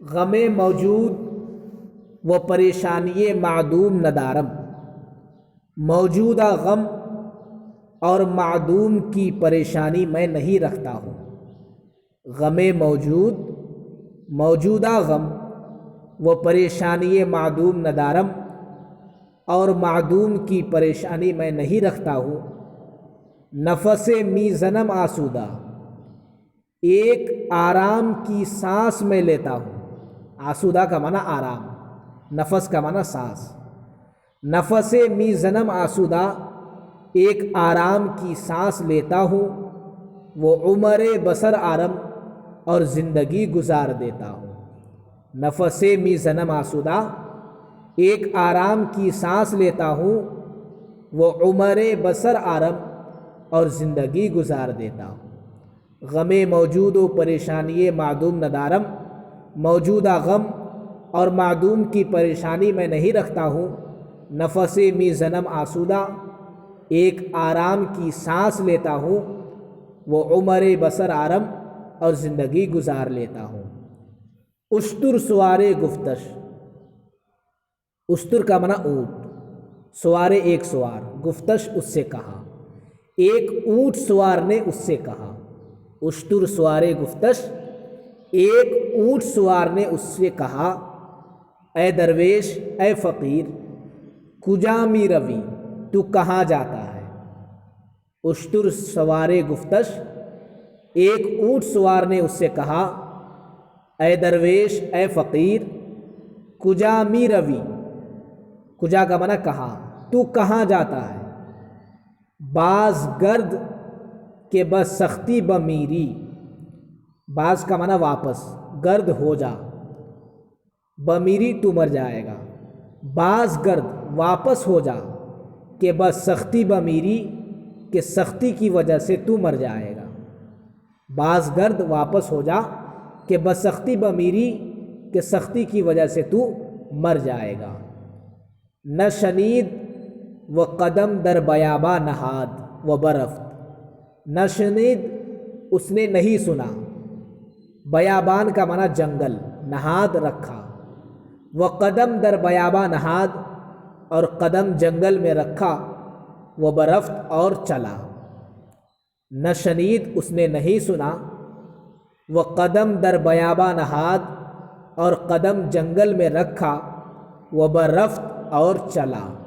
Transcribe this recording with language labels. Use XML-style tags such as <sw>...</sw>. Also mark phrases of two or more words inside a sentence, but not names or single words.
<fa>غم موجود و پریشانی معدوم ندارم،</fa> <ur>موجودہ غم اور معدوم کی پریشانی میں نہیں رکھتا ہوں۔</ur> <fa>غم موجود،</fa> <ur>موجودہ غم، وہ</ur> <fa>پریشانی معدوم ندارم،</fa> <ur>اور معدوم کی پریشانی میں نہیں رکھتا ہوں۔</ur> <fa>نفس می زنم آسودہ،</fa> <ur>ایک آرام کی سانس میں لیتا ہوں۔ آسودہ کا معنی آرام، نفس کا معنی سانس۔</ur> <fa>نفس می زنم آسودہ،</fa> <ur>ایک آرام کی سانس لیتا ہوں، وہ</ur> <fa>عمر بسر آرم</fa> <ur>اور زندگی گزار دیتا ہوں۔</ur> <fa>نفس می زنم آسودہ،</fa> <ur>ایک آرام کی سانس لیتا ہوں، وہ</ur> <fa>عمر بسر آرم</fa> <ur>اور زندگی گزار دیتا ہوں۔</ur> <fa>غم موجود و پریشانی معدوم ندارم،</fa> <ur>موجودہ غم اور معدوم کی پریشانی میں نہیں رکھتا ہوں۔</ur> <fa>نفس می زنم آسودہ،</fa> <ur>ایک آرام کی سانس لیتا ہوں، وہ</ur> <fa>عمر بسر آرم</fa> <ur>اور زندگی گزار لیتا ہوں۔</ur> <fa>اشتر سوار گفتش،</fa> <ur>اشتر کا معنی اونٹ، سوار ایک سوار، گفتش اس سے کہا، ایک اونٹ سوار نے اس سے کہا۔</ur> <fa>اشتر سوار گفتش،</fa> <ur>ایک اونٹ سوار نے اس سے کہا، اے درویش، اے فقیر،</ur> <fa>کجا می روی،</fa> <ur>تو کہاں جاتا ہے۔</ur> <fa>اشتر سوار گفتش،</fa> <ur>ایک اونٹ سوار نے اس سے کہا، اے درویش، اے فقیر،</ur> <fa>کجا می روی،</fa> <ur>کجا کا معنی کہاں، تو کہاں جاتا ہے۔</ur> <fa>باز گرد کے بس سختی بمیری،</fa> <ur>باز کا معنی واپس، گرد ہو جا، بمیری تو مر جائے گا۔</ur> <fa>باز گرد</fa> <ur>واپس ہو جا،</ur> <fa>کہ بس سختی بمیری،</fa> <ur>کہ سختی کی وجہ سے تو مر جائے گا۔</ur> <fa>باز گرد</fa> <ur>واپس ہو جا،</ur> <fa>کہ بس سختی بمیری،</fa> <ur>کہ سختی کی وجہ سے تو مر جائے گا۔</ur> <fa>نہ شنید و قدم در بیاباں نہاد و برفت، نہ شنید</fa> <ur>اس نے نہیں سنا، بیابان کا معنی جنگل، نہاد رکھا،</ur> <fa>و قدم در بیاباں نہاد</fa> <ur>اور قدم جنگل میں رکھا، وہ برفت اور چلا۔</ur> <fa>نہ شنید</fa> <ur>اس نے نہیں سنا، وہ</ur> <fa>قدم در بیاباں نہاد</fa> <ur>اور قدم جنگل میں رکھا، وہ برفت اور چلا۔</ur>